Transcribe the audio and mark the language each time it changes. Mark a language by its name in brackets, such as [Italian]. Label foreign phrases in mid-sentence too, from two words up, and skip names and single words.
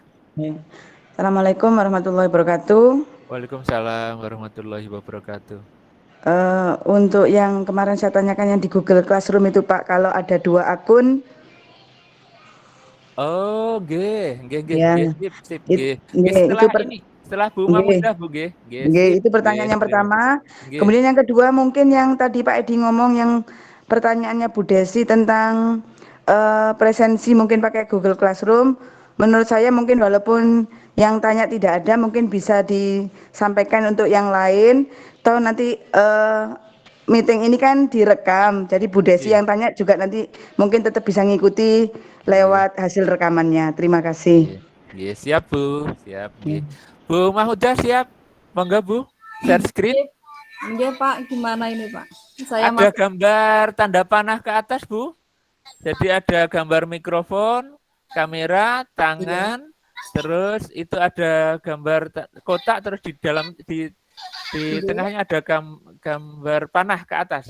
[Arabic] السلام عليكم ورحمة الله وبركاته. وعليكم السلام ورحمة الله وبركاته. [Indonesian] Untuk yang kemarin saya tanyakan yang di Google Classroom itu Pak, kalau ada 2 akun. Oh, nggih, Ya, sip, nggih. Setelah Bu Mahmuda, Bu, nggih. Nggih, itu pertanyaan yang pertama. Nggih. Kemudian yang kedua mungkin yang tadi Pak Edi ngomong yang pertanyaannya Bu Desi tentang presensi mungkin pakai Google Classroom. Menurut saya mungkin walaupun yang tanya tidak ada, mungkin bisa disampaikan untuk yang lain. Atau nanti meeting ini kan direkam, jadi Bu Desi yang tanya juga nanti mungkin tetap bisa ngikuti lewat hasil rekamannya. Terima kasih. Nggih, siap Bu, siap nggih. Bu Mahmuda siap? Monggo Bu, [English] share screen. [Indonesian] Nggih Pak, gimana ini Pak? Ada gambar tanda panah ke atas Bu. Jadi ada gambar mikrofon, kamera, tangan, terus itu ada gambar kotak, terus di dalam di tengahnya ada gambar panah ke atas.